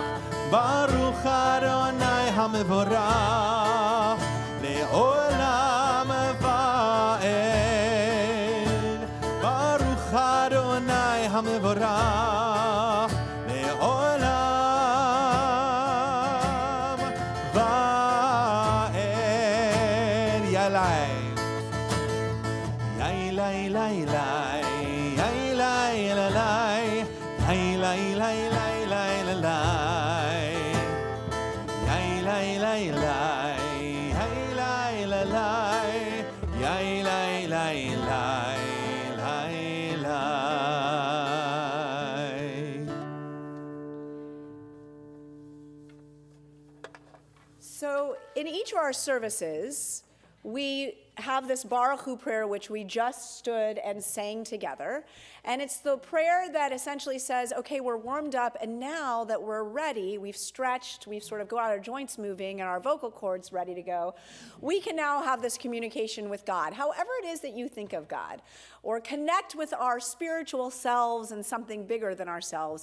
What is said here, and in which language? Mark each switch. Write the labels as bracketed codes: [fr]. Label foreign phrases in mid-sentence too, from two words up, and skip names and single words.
[he] ברוך אדני המבורך לעולם ועד. ברוך אדני המבורך לעולם ועד. Yalai. Yai, lai, lai, lai. Yai, lai, lai, lai. Yai, lai, lai, lai, lai, lai, lai. Yai, lai, lai, lai. Yai, lai, lai, lai. Yai, lai, lai, lai, lai, lai. [en] So, in each of our services, we have this Baruch Hu prayer, which we just stood and sang together. And it's the prayer that essentially says, okay, we're warmed up, and now that we're ready, we've stretched, we've sort of got our joints moving, and our vocal cords ready to go, we can now have this communication with God, however it is that you think of God, or connect with our spiritual selves and something bigger than ourselves.